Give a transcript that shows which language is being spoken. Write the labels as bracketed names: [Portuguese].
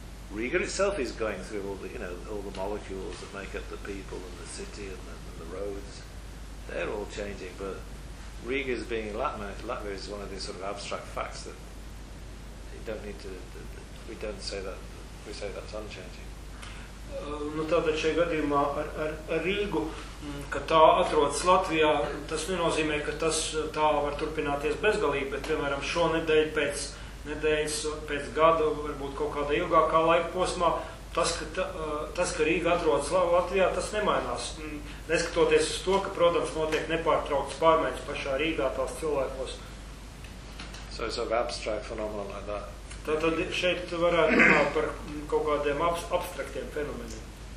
[English] Riga itself is going through all the, you know, all the molecules that make up the people and the city and the roads. They're all changing, but Riga is being Latvia is one of these sort of abstract facts that you don't need to, we don't say that, we say that's unchanging. [Latvian] Nu, tādā šajā gadījumā ar Rīgu, ka tā atrodas Latvijā, tas nenozīmē, ka tas tā var turpināties bezgalīgi, bet, piemēram, šo nedēļu pēc nedēļas, pēc gadu, varbūt kaut kādā ilgākā laika posmā, tas, ka Rīga atrodas Latvijā, tas nemainās. Neskatoties uz to, ka, protams, notiek nepārtrauktas pārmaiņas pašā Rīgā tās cilvēkos. [English] So it's an abstract phenomenon like that. [Latvian] Tātad šeit varētu runāt par kaut kādiem abstraktiem fenomeniem.